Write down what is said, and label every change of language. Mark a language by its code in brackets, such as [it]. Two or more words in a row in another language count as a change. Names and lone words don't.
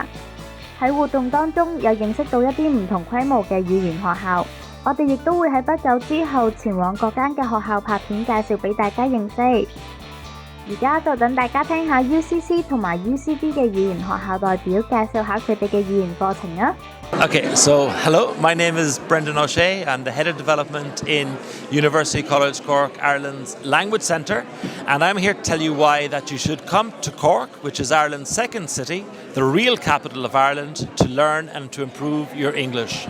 [yue] 喺活動當中有認識到一啲唔同規模嘅語言學校，我哋亦都會喺不久之後前往各間嘅學校拍片介紹俾大家認識。而家就等大家聽下 UCC 同埋 UCD 嘅語言學校代表介紹下佢哋嘅語言課程啊。 [en] Okay, so hello, my name is Brendan O'Shea. I'm the Head of Development in University College Cork, Ireland's Language Centre, and I'm here to tell you why that you should come to Cork, which is Ireland's second city, the real capital of Ireland, to learn and to improve your English.